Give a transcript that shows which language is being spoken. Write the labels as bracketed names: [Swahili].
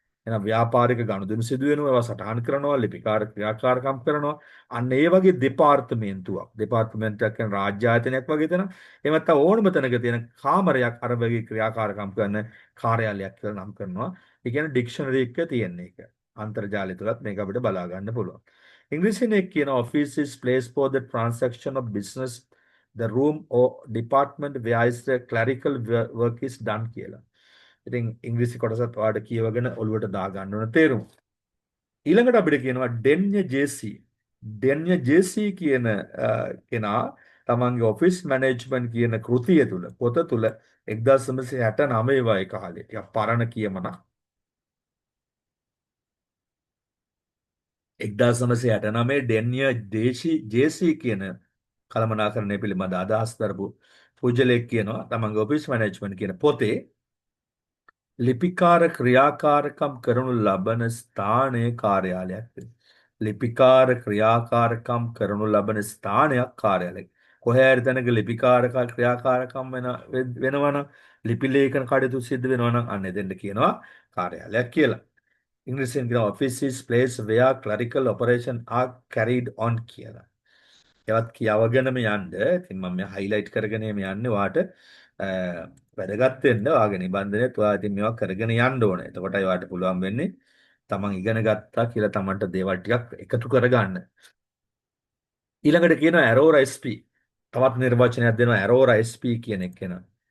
[Sinhala] එහෙනම් ව්‍යාපාරික ගනුදෙනු සිදු වෙනවා ඒවා සටහන් කරනවා ලිපිකාර ක්‍රියාකාරකම් කරනවා අන්න ඒ වගේ දෙපාර්තමේන්තුවක් කියන්නේ රාජ්‍ය ආයතනයක් වගේ තැන එහෙම නැත්නම් ඕනම තැනක තියෙන කාමරයක් අර වගේ ක්‍රියාකාරකම් කරන කාර්යාලයක් කියලා නම් කරනවා. ඒ කියන්නේ ඩික්ෂනරි එක තියෙන එක. අන්තර්ජාලය තුලත් මේක අපිට බලා ගන්න පුළුවන්. ඉංග්‍රීසියෙන් එක් කියන [English] office is place for the transaction of business the room or department where is the clerical work is done [Sinhala] කියලා. ඉතින් ඉංග්‍රීසි කොටසත් ඔයාලට කියවගෙන ඔළුවට දා ගන්න ඕන තේරුම. ඊළඟට අපිට කියනවා ඩෙන්ය ජේ.සී. ඩෙන්ය ජේ.සී කියන කෙනා තමන්ගේ ඔෆිස් මැනේජ්මන්ට් කියන කෘතිය තුල පොත තුල 1969 වගේ කාලේ ටිකක් පරණ කියමනක් 1969 ඩෙන්ය ජේ.සී කියන කළමනාකරණය පිළිබඳ අදහස් දරපු පුජ්‍යලෙක් කියනවා තමන්ගේ ඔෆිස් මැනේජ්මන්ට් කියන පොතේ ලිපිකාර ක්‍රියාකාරකම් කරනු ලබන ස්ථානයේ කාර්යාලයක්. ලිපිකාර ක්‍රියාකාරකම් කරනු ලබන ස්ථානයක් කාර්යාලය. කොහේ හරි තැනක ලිපිකාරක ක්‍රියාකාරකම් වෙනවනම් ලිපි ලේඛන කටයුතු සිද්ධ වෙනවනම් අන්න එතෙන්ට කියනවා කාර්යාලයක් කියලා. ඉංග්‍රීසියෙන් කියනවා [English] office is place where clerical operation are carried on [Sinhala] කියලා. ඒවත් කියවගෙනම යන්න. ඉතින් මම මේ highlight කරගෙන යන්නේ වාට වැදගත් වෙන්න වාගේ නිබන්ධනෙත් ඔයා ඉතින් මේවා කරගෙන යන්න ඕනේ. එතකොටයි වාට පුළුවන් වෙන්නේ තමන් ඉගෙන ගත්තා කියලා තමන්ට දේවල් ටිකක් එකතු කරගන්න. ඊළඟට කියනවා ඇරෝරා SP. තවත් නිර්වචනයක් දෙනවා ඇරෝරා SP කියන එක කෙනා.